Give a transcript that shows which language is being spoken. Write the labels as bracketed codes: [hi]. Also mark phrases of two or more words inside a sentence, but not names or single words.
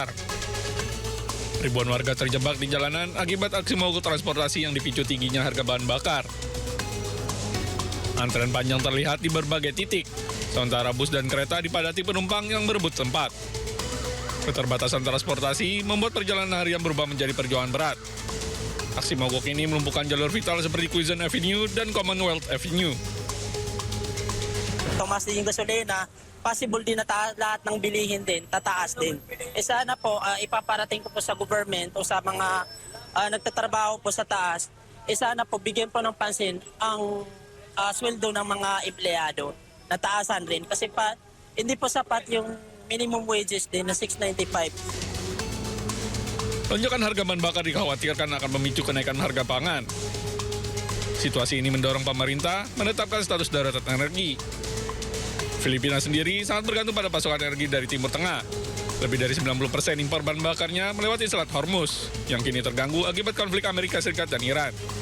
[id] Ribuan warga terjebak di jalanan akibat aksi mogok transportasi yang dipicu tingginya harga bahan bakar. Antrean panjang terlihat di berbagai titik, sementara bus dan kereta dipadati penumpang yang berebut tempat. Keterbatasan transportasi membuat perjalanan harian berubah menjadi perjuangan berat. Aksi mogok ini melumpuhkan jalur vital seperti Quezon Avenue dan Commonwealth Avenue. [tl] Tumaas din yung gasolina, possible din na lahat ng bilihin din, tataas din. Sana po, ipaparating ko po sa government o sa mga nagtatrabaho po sa taas, sana po bigyan po ng pansin ang sweldo ng mga empleyado, nataasan rin. Kasi hindi po sapat yung [en] minimum wages [tl] din na 695. [id] Lonjakan harga bahan bakar dikhawatirkan akan memicu kenaikan harga pangan. Situasi ini mendorong pemerintah menetapkan status darurat energi. Filipina sendiri sangat bergantung pada pasokan energi dari Timur Tengah. Lebih dari 90% impor bahan bakarnya melewati Selat Hormuz, yang kini terganggu akibat konflik Amerika Serikat dan Iran.